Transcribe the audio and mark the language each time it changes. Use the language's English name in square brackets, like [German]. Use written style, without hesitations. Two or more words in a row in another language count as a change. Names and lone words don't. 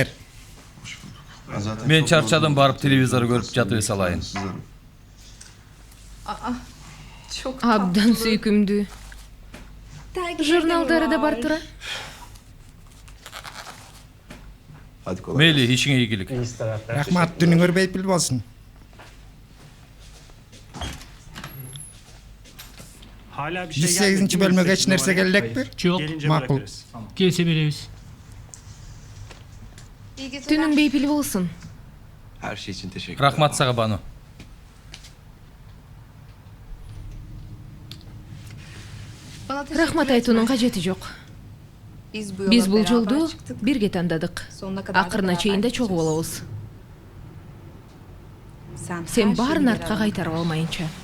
[Kyrgyz] Мен чарчадым, барып телевизор көрүп жатып салайын. Абдан сүйкүмдүү. Журналдары да бар тура. Мейли, ишиңе ийгилик. Рахмат, дүнүңөр бейпил болсун. [Turkish] Hala 108 bölmöge hiç nerse gelecektir? [Kyrgyz] Жок. Макул. Келсе беребиз. Түнүң бейпил болсун. [Turkish] Her şey için teşekkür [Kyrgyz] Рахмат сага, Бану. Рахмат айтуунун кажети жок. Биз бул жолду бирге тандадык. Акырына чейин да чогуу болобуз. Сен баарын артка кайтарып алмайынча.